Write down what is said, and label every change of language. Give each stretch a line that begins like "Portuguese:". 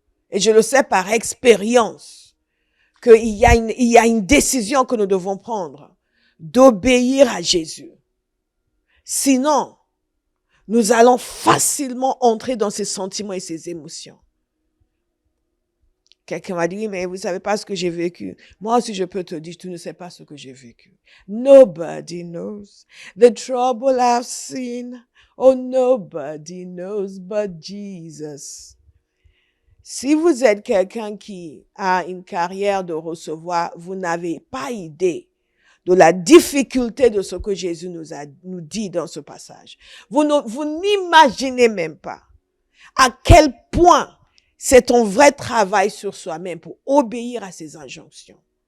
French: Et je le sais par expérience qu'il y a une décision que nous devons prendre, d'obéir à Jésus. Sinon, nous allons facilement entrer dans ces sentiments et ces émotions. Quelqu'un m'a dit, oui, mais vous savez pas ce que j'ai vécu. Moi aussi, je peux te dire, tu ne sais pas ce que j'ai vécu.
English: Nobody knows the trouble I've seen. Oh, nobody knows but Jesus.
French: Si vous êtes quelqu'un qui a une carrière de recevoir, vous n'avez pas idée de la difficulté de ce que Jésus nous dit dans ce passage. Vous n'imaginez même pas à quel point c'est un vrai travail sur soi-même pour obéir à ses injonctions.